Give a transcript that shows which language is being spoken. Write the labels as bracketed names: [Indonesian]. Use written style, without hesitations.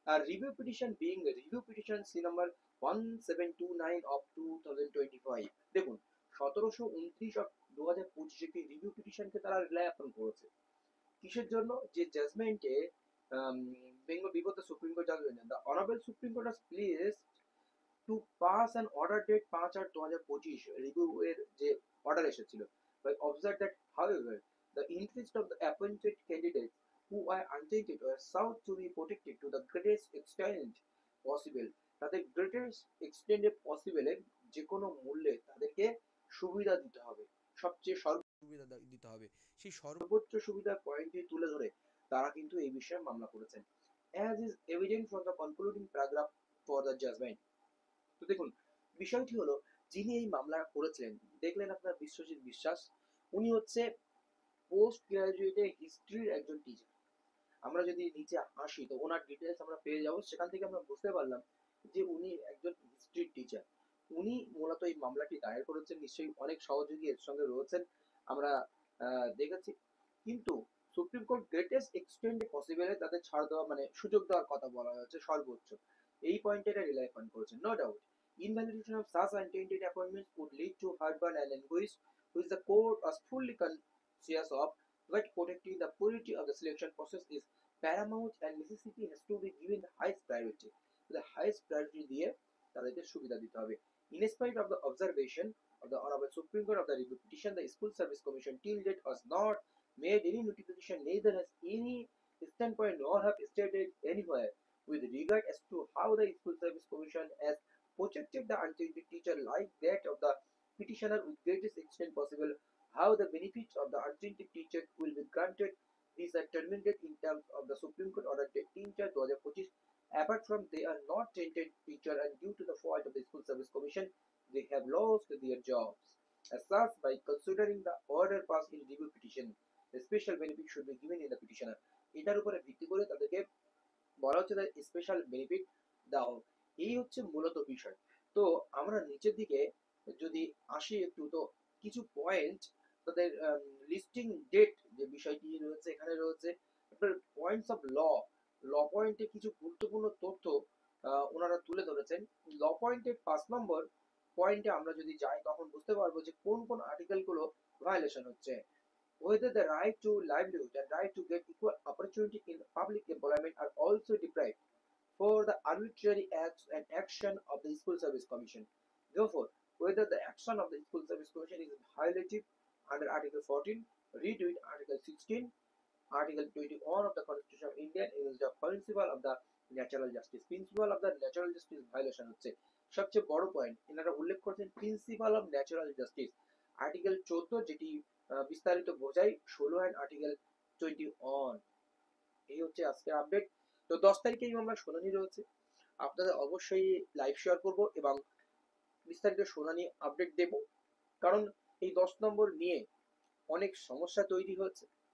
[English] Review petition being review petition C number 1729 of 2025। [Bangla] দেখুন, 1729 of 2025 একটি review পিটিশনকে তারা rely আপন করেছে। কিসের জন্য? [English] যে জাজমেন্টে Bengal before the supreme court judgment, the honourable supreme court has pleased to pass an order date 5/8/2025 [Bangla] review এর যে অর্ডার এসেছিল। [English] But observe that however the interest of the appointed candidates who are untainted were sought to be protected to the greatest extent possible। [Bangla] তাদের [English] greatest extent possible [Bangla] যে কোনো মূল্যে তাদেরকে সুবিধা দিতে হবে, সবচেয়ে সুবিধা দিতে হবে। সেই সর্বোচ্চ সুবিধার পয়েন্টটি তুলে ধরে তারা কিন্তু এই বিষয়ে মামলা করেছেন। [English] As is evident from the concluding paragraph for the judgment। [Bangla] তো দেখুন, বিষয়টি হলো যিনি এই মামলা করেছিলেন, দেখলেন আপনার বিশ্বজিৎ বিশ্বাস, উনি হচ্ছে পোস্ট গ্রাজুয়েটে হিস্ট্রির একজন টিচার। আমরা যদি নিচে আসি তো ওনার ডিটেলস আমরা পেয়ে যাবো, সেখান থেকে আমরা বুঝতে পারলাম যে উনি একজন হিস্ট্রির টিচার। উনি মূলত এই মামলাটি দায়ের করেছেন, নিশ্চয়ই অনেক সহযোগী এর সঙ্গে রয়েছেন, আমরা দেখেছি। কিন্তু সুপ্রিম কোর্ট [English] greatest extend পসিবলে [Bangla] তাদের ছাড় দেওয়া মানে সুযোগ দেওয়ার কথা বলা হয়েছে সর্বোচ্চ, এই পয়েন্টে এটা রিলাই করেছেন। [English] No doubt invalidation of such untainted appointments would lead to heartburn and anguish, which the court was fully conscious of, but protecting the purity of the selection process is paramount and necessity has to be given the highest priority. The highest priority [Bangla] দিয়ে তাদেরকে সুবিধা দিতে হবে। [English] In spite of the observation of the Honorable Supreme Court of the review petition, the School Service Commission till date has not made any notification, neither has any standpoint nor have stated anywhere with regard as to how the School Service Commission has protected the untainted teacher like that of the petitioner with greatest extent possible. How the benefits of the untainted teacher will be granted, these are terminated in terms of the Supreme Court order 13/2025. Apart from they are not tainted teacher and due to the fault of the School Service Commission, they have lost their jobs. As such, by considering the order passed in review petition, the special benefit should be given in the petitioner. [Bangla] এটার উপরে ভিত্তি করে তাদেরকে বলা হচ্ছে special benefit দেওয়া হোক। এই হচ্ছে মূলত বিষয়। তো আমরা নিচের দিকে যদি আসি একটু, তো কিছু পয়েন্ট তাদের লিস্টিং ডেট যে বিষয়টি রয়েছে এখানে রয়েছে, আপনার পয়েন্টস অফ ল পয়েন্টে কিছু গুরুত্বপূর্ণ তথ্য ওনারা তুলে ধরেছেন। ল পয়েন্টের 5 নম্বর পয়েন্টে আমরা যদি যাই তখন বুঝতে পারবো যে কোন কোন আর্টিকেলগুলো ভায়োলেশন হচ্ছে। [English] Whether the right to livelihood and right to get equal opportunity in public employment are also deprived for the arbitrary acts and action of the School Service Commission. Therefore, whether the action of the School Service Commission is violative under Article 14, read with Article 16, Article 21 of the Constitution of India is the principle of the natural justice. Principle of the natural justice violation [Bangla] হচ্ছে সবচেয়ে বড় point. এনারা উল্লেখ করছেন [English] principle of natural justice, [Bangla] article 14 যেটি বিস্তারিত বোঝায় 16 and article 21। এই হচ্ছে আজকের আপডেট। তো 10 তারিখে এই মামলার শুনানি রয়েছে, আপনাদের অবশ্যই লাইভ শেয়ার করব এবং বিস্তারিত শুনানি আপডেট দেব, কারণ এই 10 নম্বর নিয়ে অনেক সমস্যা তৈরি হয়েছে।